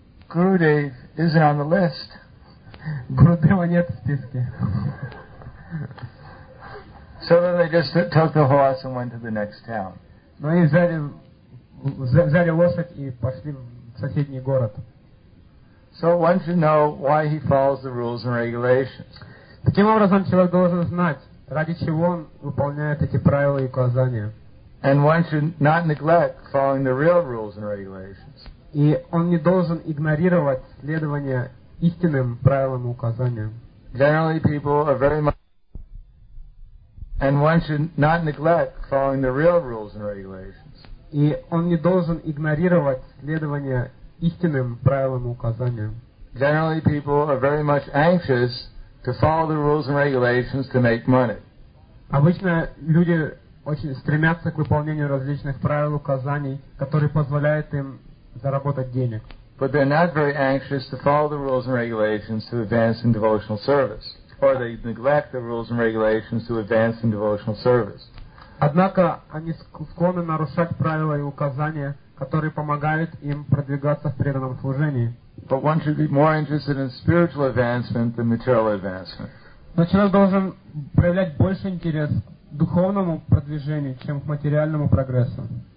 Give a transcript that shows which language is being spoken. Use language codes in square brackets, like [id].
[en] Gurudev isn't on the list. [ru] Гурудева нет в списке. [en] So then they just took the horse and went to the next town. [ru] Но они взяли лошадь и пошли в соседний город. [en] So one should know why he follows the rules and regulations. [ru] Таким образом, человек должен знать, ради чего он выполняет эти правила и указания. [en] And one should not neglect following the real rules and regulations. [ru] И он не должен игнорировать следование истинным правилам и указаниям. [en] Generally, people are very much And one should not neglect following the real rules and regulations. [ru] И он не должен игнорировать следование истинным правилам и указаниям. [en] Generally, people are very much anxious to follow the rules and regulations to make money. [ru] Обычно люди очень стремятся к выполнению различных правил и указаний, которые позволяют им заработать денег. [en] But they're not very anxious to follow the rules and regulations to advance in devotional service. Or they neglect the rules and regulations to advance in devotional service. [ru] Однако они склонны нарушать правила и указания, которые помогают им продвигаться в преданном служении. [en] But one should be more interested in spiritual advancement than material advancement. [ru] Но человек должен проявлять больше интерес к духовному продвижению, чем к материальному прогрессу.